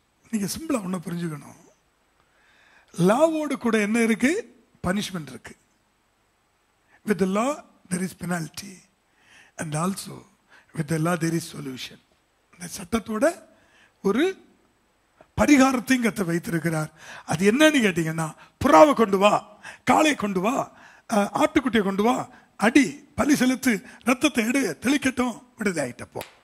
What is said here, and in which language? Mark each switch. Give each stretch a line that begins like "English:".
Tamil: நீங்க சிம்பிளா ஒண்ணு புரிஞ்சுக்கணும், லாவோடு கூட என்ன இருக்கு? பனிஷ்மெண்ட் இருக்கு.
English: With the law there is penalty and also with the law there is solution.
Tamil: இந்த சட்டத்தோட ஒரு பரிகாரத்தையும் கத்த வைத்திருக்கிறார். அது என்னன்னு கேட்டீங்கன்னா, புறாவை கொண்டு வா, காளை கொண்டு வா, ஆட்டுக்குட்டியை கொண்டு வா, அடி, பலி செலுத்து, ரத்தத்தை எடு, தெளிக்கட்டும், விடுதலை ஆயிட்டப்போ.